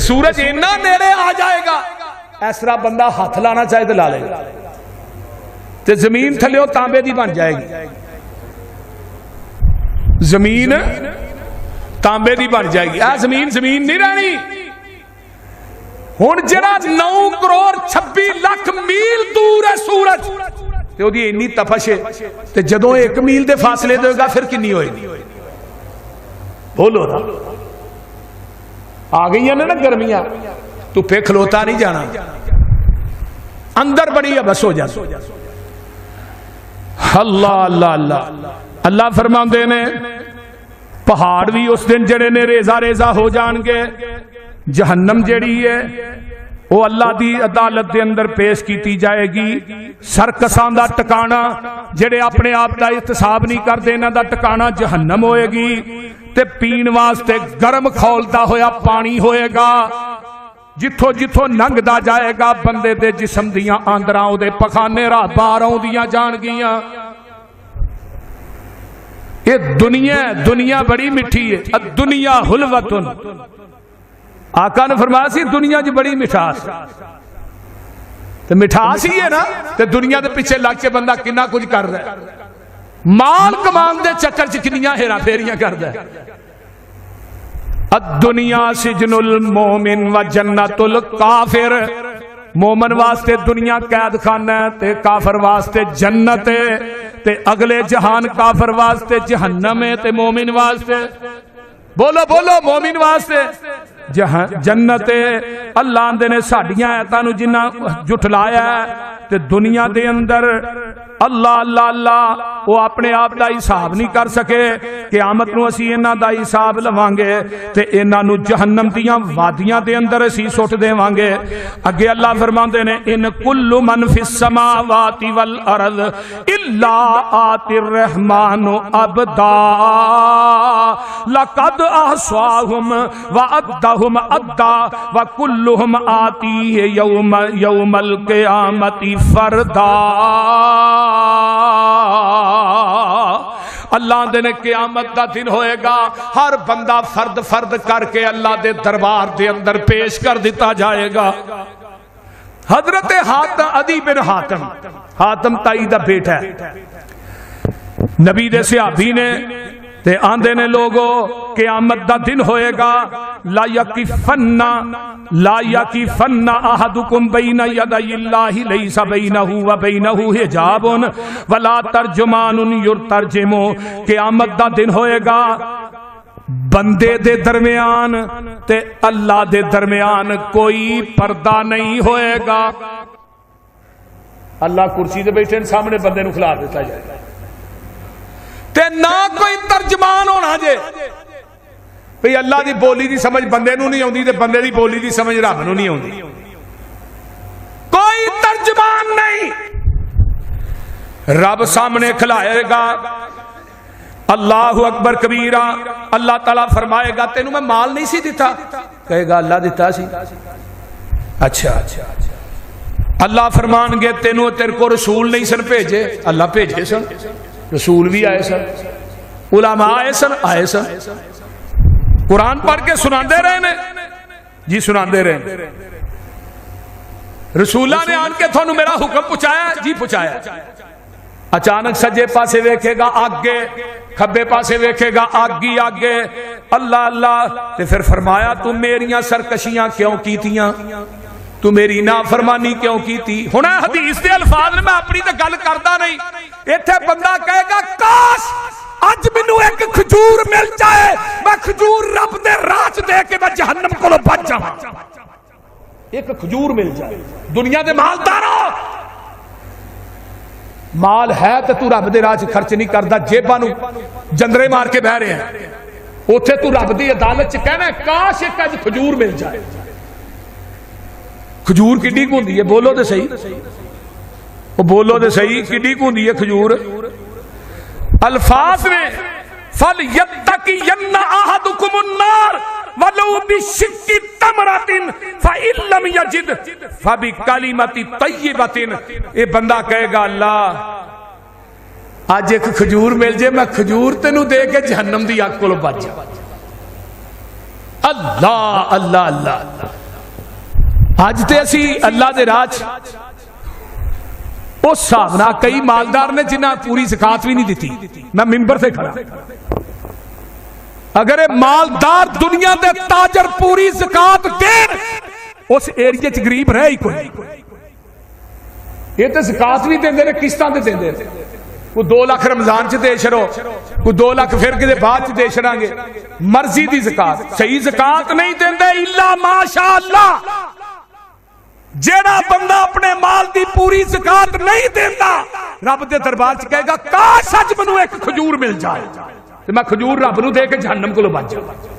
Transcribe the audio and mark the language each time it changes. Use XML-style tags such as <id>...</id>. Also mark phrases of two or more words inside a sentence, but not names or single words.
<pa>سورج اتنا نیڑے آ جائے گا اس طرح بندہ ہاتھ لانا چاہے تو لا لے گا تے زمین تھلے تانبے دی بن جائے گی. زمین تانبے دی بن جائے گی. زمین نہیں رہنی. ہن جڑا 9 کروڑ 26 لاکھ میل دور ہے سورج تے او دی اتنی تپش ہے تے جدوں 1 میل دے فاصلے دے گا پھر کنی ہوئے گی. بولو نا آ گئی ہیں نا گرمیاں تو پہ کھلوتا نہیں جانا اندر بڑی ہے بس ہو جا. اللہ اللہ اللہ اللہ فرماندے نے پہاڑ بھی اس دن جڑے نے ریزہ ریزہ ہو جان گے. جہنم جڑی ہے وہ اللہ دی عدالت دے اندر پیش کیتی جائے گی. سرکساں دا ٹکانا جڑے اپنے آپ دا احتساب نہیں کردے انہاں دا ٹکانا جہنم ہوئے گی تے پین واسطے گرم کھولتا ہویا پانی ہوئے گا. جتھوں جتھوں ننگ دا جائے گا بندے دے جسم دیاں آندراں دے پخانے راہ باراں دیاں جان گیاں. یہ دنیا بڑی مٹھی ہے.</pa> <ar>الدنیا حلوتن.</ar> <pa>آقا نے فرمایا سی دنیا جی بڑی مٹھاس تو مٹھاس ہی ہے نا تو دنیا دے پیچھے لگ کے بندہ کنا کچھ کر رہا ہے. مال کمان دے چکر چکنیاں ہیرا پھیریاں کر رہا ہے.</pa> <ar>الدنیا سجن المومن و جنت الکافر.</ar> <pa>مومن واسطے دنیا قید خانہ ہے تے کافر واسطے جنت ہے تے اگلے جہان کافر واسطے جہنم ہے تے مومن واسطے بولو بولو مومن واسطے جنت. اللہ اندے نے ساڑیاں ایتاں نو جنہ جھٹلایا ہے تے دنیا دے اندر اللہ اللہ اللہ وہ اپنے آپ دا حساب نہیں کر سکے. قیامت نو اسی انہاں دا حساب لواں گے تے انہاں نو جہنم دیاں وادیاں دے اندر اسی سٹ دیواں گے. اگے اللہ فرماندے نے</pa> <ar>ان کل من فی السماوات والارض الا آتی الرحمن عبدا لقد احصاهم وعدهم عدا وكلهم آتيه يوم القيامة فردا.</ar> <pa>اللہ دے نے قیامت دا دن ہوئے گا، ہر بندہ فرد فرد کر کے اللہ دے دربار دے اندر پیش کر دیتا جائے گا۔ حضرت عدی بن حاتم تائی دا بیٹا ہے، نبی دے صحابی نے تے آندے نے لوگو قیامت دا دن ہوئے گا،</pa> <ar>لا یکفن احدکم بین یدی اللہ لیس بینہ و بینہ حجاب ولا ترجمان یترجم۔</ar> <pa>قیامت دا دن ہوئے گا، بندے دے درمیان تے اللہ دے درمیان کوئی پردہ نہیں ہوئے گا۔ اللہ کرسی دے بیٹھے سامنے بندے نو کھلا دیتا جائے گا تے نہ کوئی ترجمان ہونا جے، بھئی اللہ دی بولی دی سمجھ بندے نو نہیں ہوندی تے بندے دی بولی دی سمجھ رب نو نہیں ہوندی، کوئی ترجمان نہیں۔ رب سامنے کھلائے گا،</pa> <ar>اللہ اکبر کبیرہ،</ar> <pa>اللہ تعالیٰ فرمائے گا تینوں میں مال نہیں سی دیتا، کہے گا اللہ دیتا سی، اچھا اللہ فرمان گے تینوں تیرے کو رسول نہیں سن بھیجے، اللہ بھیجے سن، رسول بھی آئے سن، علماء آئے سن، قرآن پڑھ کے سناندے رہے نے جی، سناندے رہے، رسولہ نے آن کے تھانوں میرا حکم پہنچایا جی پہنچایا۔ اچانک سجے پاسے ویکھے گا آگے، کھبے پاسے ویکھے گا آگی آگے، اللہ اللہ، تے پھر فرمایا تو میریاں سرکشیاں کیوں کیتیاں، تو میری نافرمانی کیوں کیتی۔ ہونا حدیث دے الفاظ میں اپنی تے گل کردا نہیں، ایتھے بندہ کہے گا کاش اج مینوں ایک کھجور مل جائے، میں کھجور رب دے راہ دے کے میں جہنم کولو بچ جاواں، ایک کھجور مل جائے۔ دنیا دے مالداروں، مال ہے تے تو رب دے راہ خرچ نہیں کردا، جیباں نو جندرے مار کے بہ رہے ہیں، اوتھے تو رب دی عدالت چ کہنا ہے کاش ایک اج کھجور مل جائے۔ کھجور کڈی کو ہوندی ہے، بولو تے صحیح، وہ بولو تے صحیح، کڈی کو ہوندی ہے کھجور؟ الفاظ میں</pa> <ar>فَلْيَتَّقِيَنَّ أَحَدُكُمُ النَّارَ وَلَوْ بِشِقِّ تَمْرَةٍ فَإِن لَّمْ يَجِدْ فَبِكَلِمَةٍ طَيِّبَةٍ۔</ar> <pa>یہ بندہ کہے گا اللہ آج ایک کھجور مل جائے، میں کھجور تینوں دے کے جہنم دی آگ کو بچ جا۔ اللہ اللہ اللہ، آج تے اسی اللہ دے راج اس صاحب کئی مالدار نے جنہاں پوری زکات بھی نہیں دیتی، میں ممبر سے کھڑا، اگر مالدار دنیا دے تاجر پوری زکات دین، اس ایریے چ غریب رہ ہی کوئی، یہ تے زکات بھی دیندے نے، قسطاں تے دیندے، کوئی 2 لاکھ رمضان چ دے چھڑو، کوئی 2 لاکھ پھر کدے بعد چ دے چھڑاں گے، مرضی دی زکات، صحیح زکات نہیں دیندے</pa> <ar>الا ماشاء اللہ۔</ar> <pa>جیڑا بندہ اپنے مال دی پوری زکات نہیں دینا، رب دے دربار چ کہے گا کاش اج مینوں ایک کھجور مل جائے تے میں کھجور رب نو دے کے جہنم کولوں بچ جاواں۔</pa>